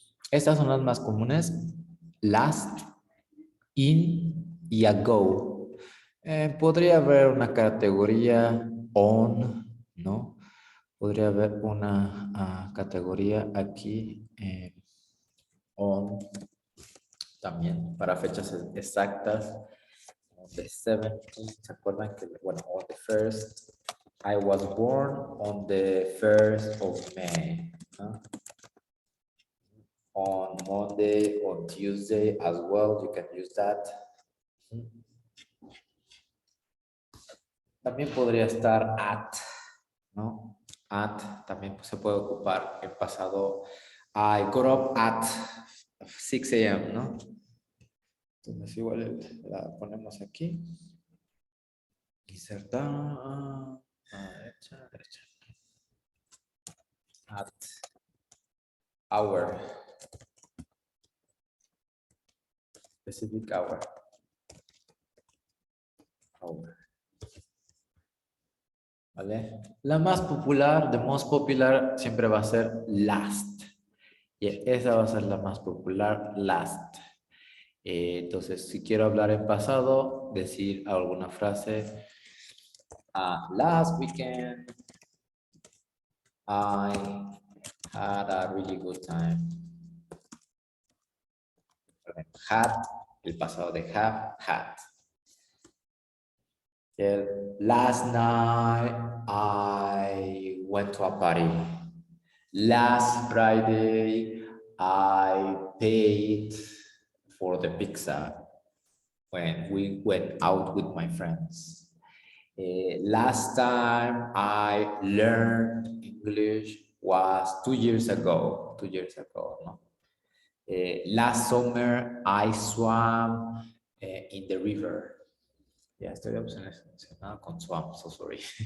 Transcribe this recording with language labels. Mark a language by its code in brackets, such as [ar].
[es] Estas son las más comunes. Last, in y ago. Podría haber una categoría on, ¿no? Podría haber una categoría aquí on también para fechas exactas. [en] On the 17th, [es] ¿se acuerdan que, bueno, [en] on the 1st, I was born on the 1st of May, [es] ¿no? [en] On Monday, on Tuesday as well, you can use that. [es] También podría estar at, ¿no? At también se puede ocupar en pasado. [en] I got up at 6 a.m., [es] ¿no? Entonces igual la ponemos aquí. Insertar. Derecha. [en] At hour. Specific hour. Hour. [es] ¿Vale? La más popular, [en] the most popular, [es] siempre va a ser last. Y esa va a ser la más popular, last. Entonces, si quiero hablar en pasado, decir alguna frase. [en] Last weekend, I had a really good time. [es] Had, el pasado de have, had. [en] Last night, I went to a party. Last Friday, I paid for the pizza when we went out with my friends. Last time I learned English was 2 years ago. 2 years ago, no? Last summer, I swam in the river. [es] Ya estoy obsesionado con swam, [en] so sorry.